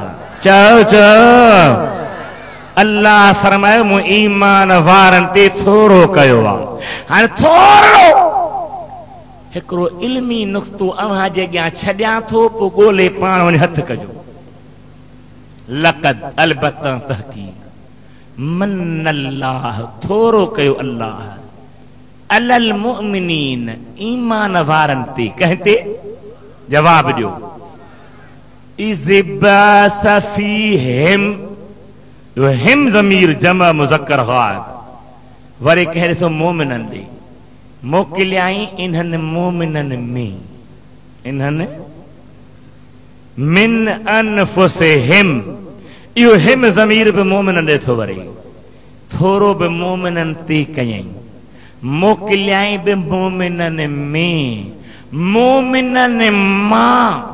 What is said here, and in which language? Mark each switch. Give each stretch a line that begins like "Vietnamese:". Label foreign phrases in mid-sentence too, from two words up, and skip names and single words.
Sindhi: चओ चओ अल्लाह फरमायो मूं ईमान वारनि ते थोरो कयो आहे। हाणे थोरो हिकिड़ो इल्मी नुक़्तो अव्हां जे अॻियां छॾियां थो, पोइ ॻोल्हे पाण वञी हथु कजो। लक़द अलबत्ता तहकीक मन्नल्लाह थोरो कयो
Arabic: الله على المؤمنين
Sindhi: ईमान वारनि ते। कहते जवाब ॾियो
Arabic: إذ بعث فيهم,
Sindhi: हिम ज़मीर जमा मुज़क्कर ग़ाइब। वरी कह ॾिसो मोमिननि ॾे मोकिलियाई इन्हनि मोमिननि में, इन्हनि
Arabic: من أنفسهم,
Sindhi: इहो हिम ज़मीर बि मोमिननि ॾे थो वरे, थोरो बि मोमिननि ते कयई, मोकिलियाई बि मोमिननि में, मोमिननि मां।